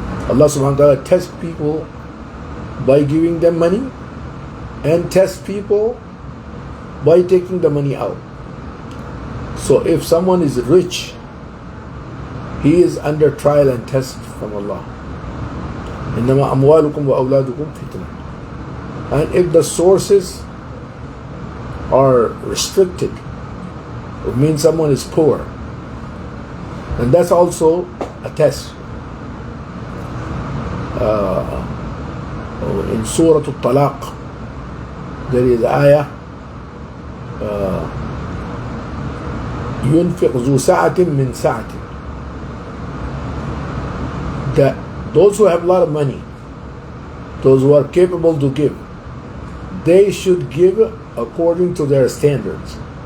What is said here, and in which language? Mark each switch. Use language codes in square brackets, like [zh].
[en] Allah subhanahu wa ta'ala tests people by giving them money and tests people by taking the money out. So if someone is rich, he is under trial and test from Allah. [ar] إنما أموالكم وأولادكم فتنة. [en] And if the sources are restricted, it means someone is poor, and that's also a test. In Surah Al-Talaq, there is ayah, [ar] ينفق ذو سعة من سعته, [en] that those who have a lot of money, those who are capable to give, they should give according to their standards.